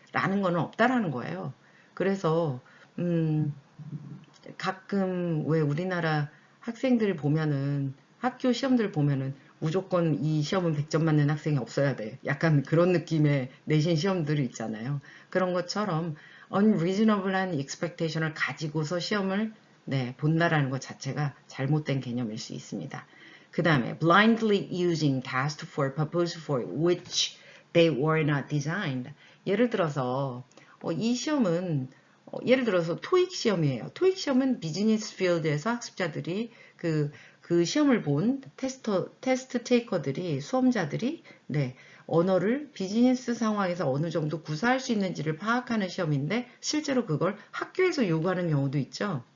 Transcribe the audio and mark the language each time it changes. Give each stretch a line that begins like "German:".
Korean: 라는 거는 없다라는 거예요. 그래서 가끔 왜 우리나라 학생들 보면은 학교 시험들 보면은 무조건 이 시험은 100점 맞는 학생이 없어야 돼. 약간 그런 느낌의 내신 시험들이 있잖아요. 그런 것처럼 unreasonable한 expectation을 가지고서 시험을 본다라는 것 자체가 잘못된 개념일 수 있습니다.
English: 그 다음에 blindly using tasks for purpose for which they were not designed.
Korean: 예를 들어서 이 시험은 예를 들어서 토익 시험이에요. 토익 시험은 비즈니스 필드에서 학습자들이 그 시험을 본 테스트 테이커들이 수험자들이 언어를 비즈니스 상황에서 어느 정도 구사할 수 있는지를 파악하는 시험인데 실제로 그걸 학교에서 요구하는 경우도 있죠.